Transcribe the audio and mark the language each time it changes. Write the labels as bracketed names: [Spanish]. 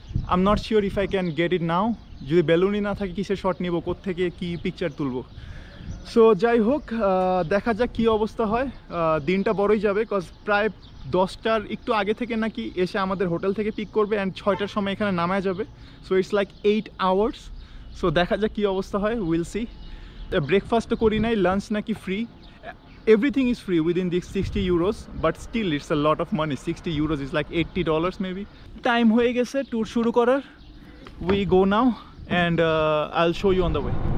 [English] I am not sure if I can get it now. [Bangla] যদি বেলুনই না থাকে কিসের শট নিব, কোত্থেকে কী পিকচার তুলব। সো যাই হোক, দেখা যাক কী অবস্থা হয়। দিনটা বড়ই যাবে, কজ প্রায় 10টার একটু আগে থেকে নাকি এসে আমাদের হোটেল থেকে পিক করবে অ্যান্ড 6টার সময় এখানে নামায় যাবে। [English] So it's like 8 hours. So [Bangla] দেখা যাক কী অবস্থা হয়, [English] Will see. [Bangla] ব্রেকফাস্টও করি নাই, লাঞ্চ নাকি free, [English] everything is free within these 60 euros, but still it's a lot of money. 60 euros is like $80 maybe. [Bangla] Time হয়ে গেছে ট্যুর শুরু করার। [English] We go now and I'll show you on the way.